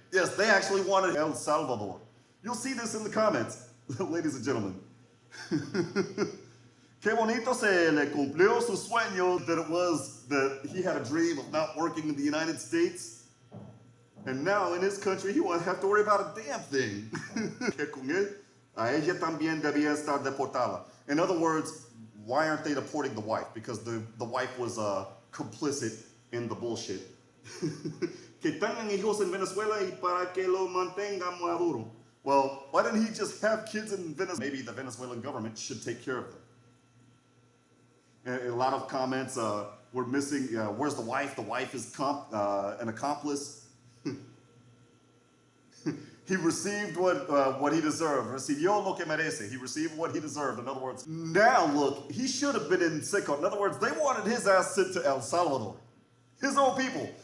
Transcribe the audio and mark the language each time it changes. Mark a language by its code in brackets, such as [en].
[en] Yes, they actually wanted El Salvador. You'll see this in the comments, ladies and gentlemen. [es] Qué bonito se le cumplió su sueño, [en] that it was that he had a dream of not working in the United States. And now in his country, he won't have to worry about a damn thing. [es] Que con él, a ella también debía estar deportada. [en] In other words, why aren't they deporting the wife? Because the wife was complicit in the bullshit. [es] Que tengan hijos en Venezuela y para que lo mantengan maduro. [en] Well, why didn't he just have kids in Venezuela? Maybe the Venezuelan government should take care of them. And a lot of comments were missing, where's the wife? The wife is an accomplice. He received what he deserved. [es] Recibió lo que merece. [en] He received what he deserved. In other words, now look, he should have been in Seco. In other words, they wanted his ass sent to El Salvador. His own people.